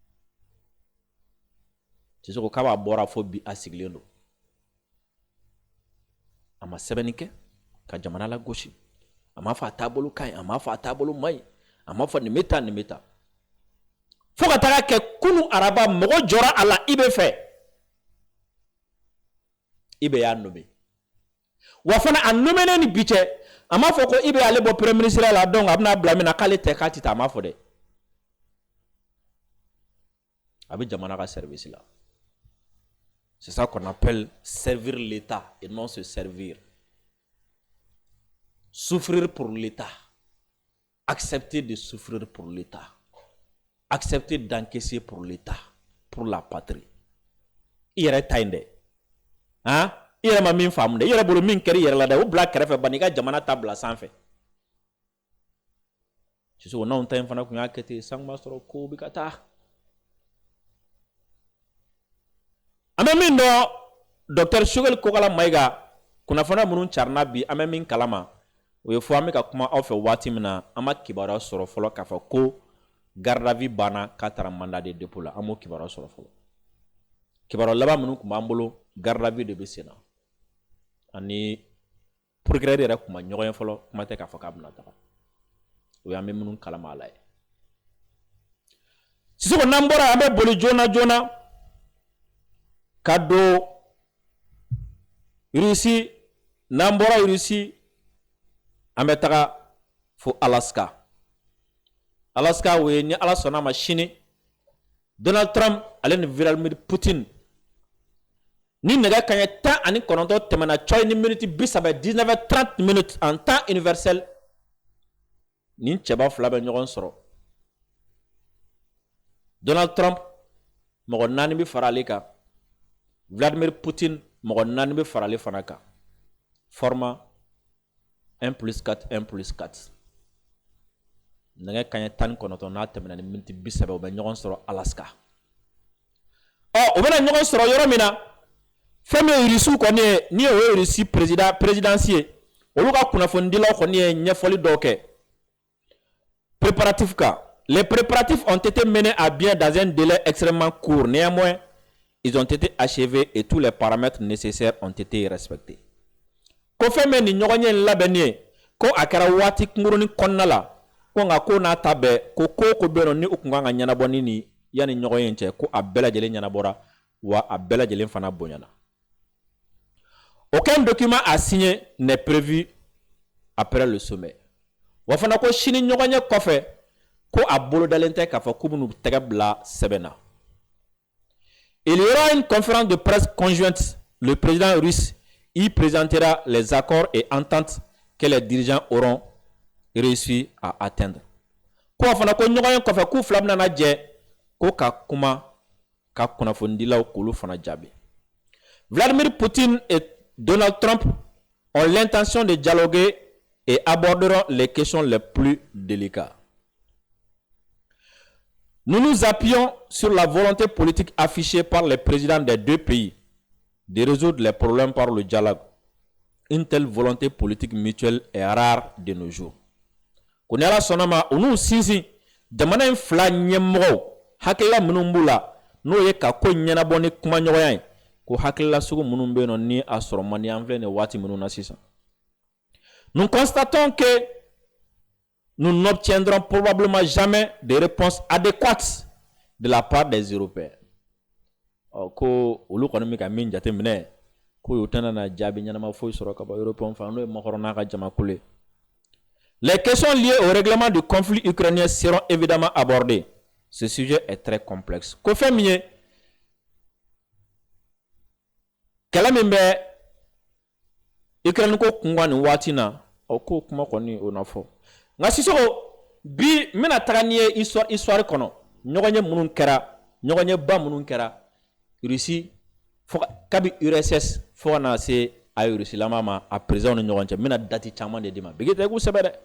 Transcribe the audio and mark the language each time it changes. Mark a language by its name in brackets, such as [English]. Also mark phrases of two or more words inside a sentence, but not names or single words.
[Bambara] Sisoko k'a bɔra fo bi a sigilen don a ma sɛbɛnni kɛ ka jamana la gosi a ma fɔ a taabolo ka ɲi a ma fɔ a taabolo man ɲi a ma fɔ nin bɛ taa nin bɛ taa fo ka taga kɛ kunu araba mɔgɔ jɔra a la i bɛ fɛ i bɛ y'a nommé wa fana a nommé ni bi cɛ a ma fɔ ko i bɛ ale bɔ [French] premier ministre [Bambara] la donc a bɛna bila min na k'ale tɛ k'a ti taa a ma fɔ dɛ a bɛ jamana ka service la [French] c'est ça qu'on appelle servir l'État et non se servir souffrir pour l'État accepter de souffrir pour l'État accepter d'encaisser pour l'État pour la patrie [Bambara] i yɛrɛ ta in dɛ han i yɛrɛ ma min faamu dɛ i yɛrɛ bolo min kɛra i yɛrɛ la dɛ o bila kɛrɛfɛ bani i ka jamana ta bila sanfɛ Sisoko n'anw ta in fana kun y'a kɛ ten san b'a sɔrɔ ko bɛ ka taa an bɛ min dɔn docteur Choguel Kokala Mayiga kunnafoniya minnu carina bi an bɛ min kalama o ye fɔ an bɛ ka kuma aw fɛ waati min na an ma kibaruya sɔrɔ fɔlɔ k'a fɔ ko [French] garde à vue [Bambara] banna k'a taara [French] mandat de dépôt [Bambara] la an m'o kibaruya sɔrɔ fɔlɔ kibaruya laban minnu tun b'an bolo [French] garde à vue [Bambara] de bɛ sen na ani procureur yɛrɛ tun ma ɲɔgɔn ye fɔlɔ kuma tɛ k'a fɔ k'a bɛna taga o ye an bɛ minnu kalama a la ye Sisoko n'an bɔra an bɛ boli joona joona ka don Russie n'an bɔra Russie an bɛ taga fo Alaska Alaska o ye ni Ala sɔnna ma sini Donald Trump ale ni Vladimir Poutine ni nɛgɛ kanɲɛ 19 tɛmɛna coy ni minute 19h30 [French] minutes en temps universel [Bambara] ni cɛba fila bɛ ɲɔgɔn sɔrɔ Donald Trump mɔgɔ 4 bɛ fara ale kan Vladimir Poutine mɔgɔ 4 bɛ fara ale fana kan format 1+4 1+4 nɛgɛ kanɲɛ 19 n'a tɛmɛna ni minute 30 o bɛ ɲɔgɔn sɔrɔ Alaska o bɛna ɲɔgɔn sɔrɔ yɔrɔ min na fɛn min ye Russiw kɔni ye ni o ye Russie présidence ye olu ka kunnafonidilaw kɔni ye ɲɛfɔli dɔw kɛ préparatifs kan [French] les préparatifs ont été menés à bien dans un délai extrêmement court néanmoins ils ont été achevés et tous les paramètres nécessaires ont été respectés [Bambara] ko fɛn min ni ɲɔgɔn ye labɛnni ye ko a kɛra waati kunkurunin kɔnɔna la ko nka ko n'a ta bɛɛ ko ko bɛ yen ni u kun kan ka ɲɛnabɔ ni yanni ɲɔgɔn ye cɛ ko a bɛɛ lajɛlen ɲɛnabɔra wa a bɛɛ lajɛlen fana bonyana [French] aucun document à signer n'est prévu après le sommet [Bambara] wa fana ko sini ɲɔgɔn ye kɔfɛ ko a bolo dalen tɛ k'a fɔ k'u bɛna tɛgɛ bila sɛbɛn na [French] il y aura une conférence de presse conjointe le président russe y présentera les accords et ententes que les dirigeants auront réussi à atteindre [Bambara] ko fana ko ɲɔgɔn ye kɔfɛ k'u fila bɛna jɛ ko ka kuma ka kunnafonidilaw k'olu fana jaabi [French] Vladimir Poutine et Donald Trump ont l'intention de dialoguer et aborderont les questions les plus délicates. Nous nous appuyons sur la volonté politique affichée par les présidents des deux pays de résoudre les problèmes par le dialogue. Une telle volonté politique mutuelle est rare de nos jours. [Bambara] Konyala sonama unu sinsin jamana in fila ɲɛmɔgɔw hakilila minnu b'u la n'o ye ka ko ɲɛnabɔ ni kuma ɲɔgɔnya ye ko hakilila sugu minnu bɛ yen nɔ ni a sɔrɔ man di an filɛ nin waati minnu na sisan. [French] Nous constatons que nous n'obtiendrons probablement jamais des réponses adéquates de la part des Européens. [Bambara] Ko olu kɔni bɛ ka min jateminɛ ko u tɛna na jaabi ɲɛnama foyi sɔrɔ ka bɔ Européens fan n'o ye makɔrɔna ka jamakulu ye. [French] Les questions liées au règlement du conflit ukrainien seront évidemment abordées. Ce sujet est très complexe. [Bambara] Ko fɛn min ye kɛlɛ min bɛ Ukraine ko kunga nin waati na o ko kuma kɔni o na fɔ. Nka Sisoko bi n bɛna taga n'i ye histoire kɔnɔ ɲɔgɔnye minnu kɛra ɲɔgɔnyeba minnu kɛra Russie kabi URSS fo ka na se a Rusilama ma a président ni ɲɔgɔn cɛ n bɛna date caman de di ma bigi tɛ k'u sɛbɛ dɛ.